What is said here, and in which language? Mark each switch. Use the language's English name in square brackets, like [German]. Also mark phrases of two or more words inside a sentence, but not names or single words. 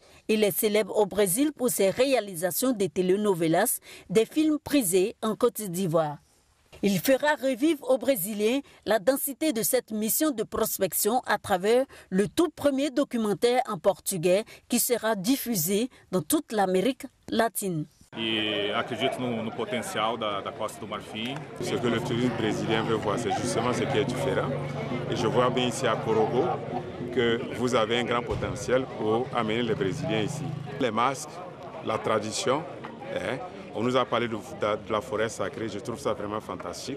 [French] Il est célèbre au Brésil pour ses réalisations de telenovelas, des films prisés en Côte d'Ivoire. Il fera revivre aux Brésiliens la densité de cette mission de prospection à travers le tout premier documentaire en portugais qui sera diffusé dans toute l'Amérique latine. [Portuguese] E acredito no potencial da Costa do Marfim. [French] Ce que le tourisme brésilien veut voir, c'est justement ce qui est différent. Et je vois bien ici à Corogo que vous avez un grand potentiel pour amener les Brésiliens ici. Les masques, la tradition, on nous a parlé de la forêt sacrée, je trouve ça vraiment fantastique.